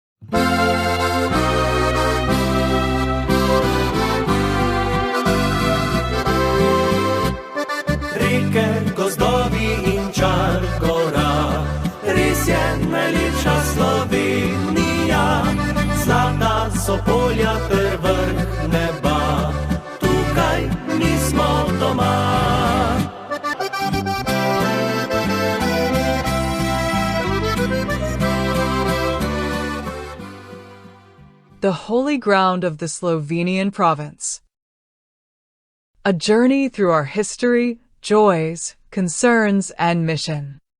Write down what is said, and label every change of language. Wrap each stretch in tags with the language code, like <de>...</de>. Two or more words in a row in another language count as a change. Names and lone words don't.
<sl>Reke, gozdovi in čar gora, res je najlepša Slovenija. Zlata so polja ter vrh neba, tukaj mi smo doma.</sl> <en>The holy ground of the Slovenian province. A journey through our history, joys, concerns, and mission.</en>